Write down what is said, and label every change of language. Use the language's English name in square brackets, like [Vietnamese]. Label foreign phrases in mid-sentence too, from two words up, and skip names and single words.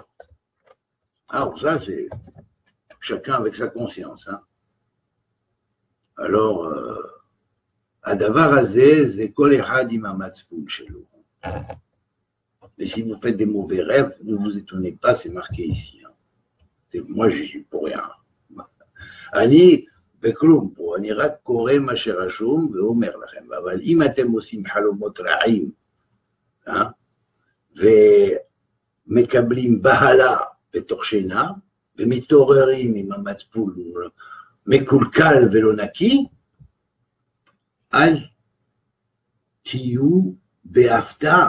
[French] Alors ça, c'est chacun avec sa conscience. Hein. Alors, [Hebrew] הדבר הזה את כל אחד עם המצפון שלו. [French] Mais si vous faites des mauvais rêves, ne vous étonnez pas, c'est marqué ici. Hein. Moi, je suis pour rien. [Hebrew] Ani בכלום פה, אני רק קורא מה שרשום ואומר לכם, אבל אם אתם עושים חלומות רעים, ומקבלים בהלה בתוך שינה, ומתעוררים עם המצפון מקולקל ולא נקי, אל תהיו בהפתעה.